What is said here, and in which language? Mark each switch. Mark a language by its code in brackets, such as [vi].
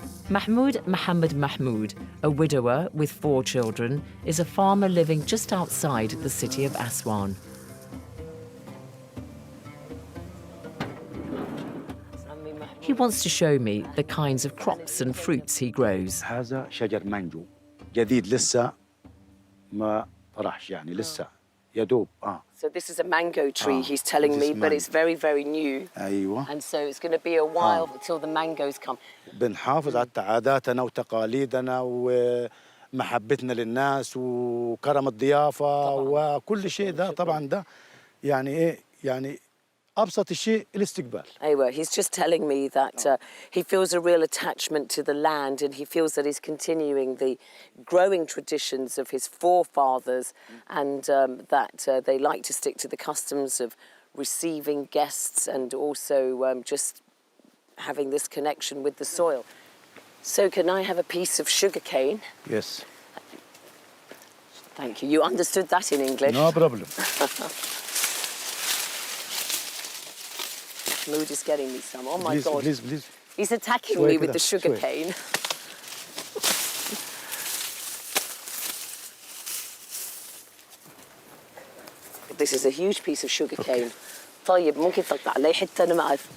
[en] Mahmoud, a widower with 4 children, is a farmer living just outside the city of Aswan. He wants to show me the kinds of crops and fruits he grows. [ar] هذا شجر مانجو جديد لسه ما طرحش يعني لسه يا دوب [en] So this is a mango tree, he's telling me, but it's very, very new. [ar] أيوة. [en] And so it's going to be a while until the mangoes come. [ar] بنحافظ على عاداتنا وتقاليدنا ومحبتنا للناس وكرم الضيافة وكل شيء ده طبعا ده يعني إيه يعني أبسط الشيء الاستقبال. [en] Anyway, he's just telling me that he feels a real attachment to the land and he feels that he's continuing the growing traditions of his forefathers and that they like to stick to the customs of receiving guests and also just having this connection with the soil. So can I have a piece of sugar cane? Yes. Thank you. You understood that in English? No problem. Mahmoud is getting me some. Oh my please, God. Please. He's attacking me with the sugar cane. This is a huge piece of sugar cane. [ar] طيب ممكن تقطع علي حتى أنا ما أعرف.